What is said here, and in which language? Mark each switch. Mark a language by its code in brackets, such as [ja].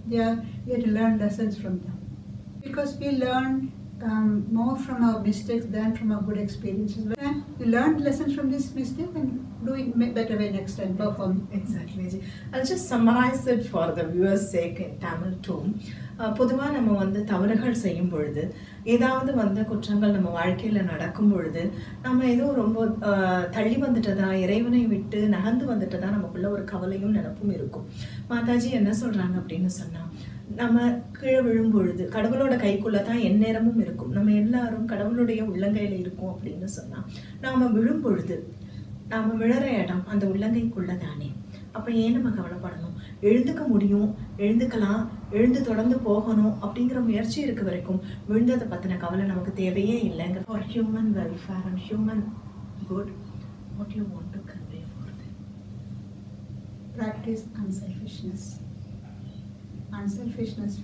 [en] We have to learn lessons from them. Because we learn more from our mistakes than from our good experiences. When we learn lessons from this mistake and do it better way next time. Perform. Exactly. I'll just summarize it for the viewers' sake in Tamil too. [ta] பொதுவாக நம்ம தவறுகள் செய்யும் பொழுது ஏதாவது குற்றங்கள் நம்ம வாழ்க்கையில் நடக்கும் பொழுது நம்ம ஏதோ ரொம்ப தள்ளி வந்துட்டதா இறைவனை விட்டு நகர்ந்து வந்துட்டதா நமக்குள்ள ஒரு கவலையும் நினைப்பும் இருக்கும். மாதாஜி என்ன சொல்றாங்க அப்படின்னு சொன்னா, நம்ம கீழே விழும் பொழுது கடவுளோட கைக்குள்ள தான் எந்நேரமும் இருக்கும். நம்ம எல்லாரும் கடவுளுடைய உள்ளங்கையில இருக்கும் அப்படின்னு சொன்னா, நாம விழும் பொழுது நாம விழற இடம் அந்த உள்ளங்கைக்குள்ள தானே. அப்ப ஏன் நம்ம கவலைப்படணும்? எழுந்துக்க முடியும், எழுந்துக்கலாம், எழுந்து தொடர்ந்து போகணும் அப்படிங்கிற முயற்சி இருக்க வரைக்கும் விழுந்ததை பத்தின கவலை நமக்கு தேவையே இல்லைங்க. [en] For human welfare and human good, what you want to convey for them? Practice unselfishness. Unselfishness.